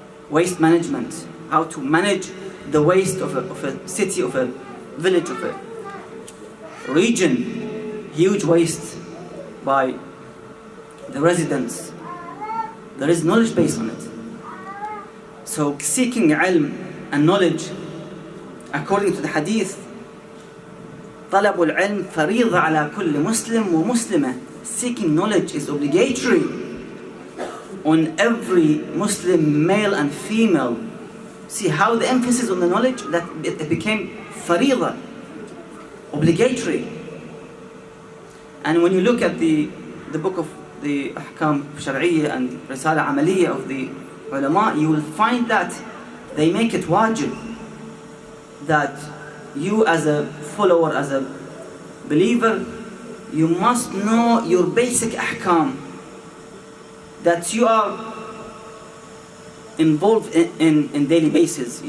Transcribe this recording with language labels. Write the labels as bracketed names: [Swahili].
[English] Waste management, how to manage the waste of a city, of a village, of a region, huge waste by the residents. There is knowledge based on it. So seeking ilm and knowledge, according to the hadith, [Arabic] طلب العلم فريضة على كل مسلم ومسلمة. [English] Seeking knowledge is obligatory on every Muslim male and female. See how the emphasis on the knowledge, that it became فريضة, obligatory. And when you look at the book of the أحكام شرعية and رسالة عملية of the ulama, you will find that they make it wajib, that you as a follower, as a believer, you must know your basic ahkam that you are involved in daily basis.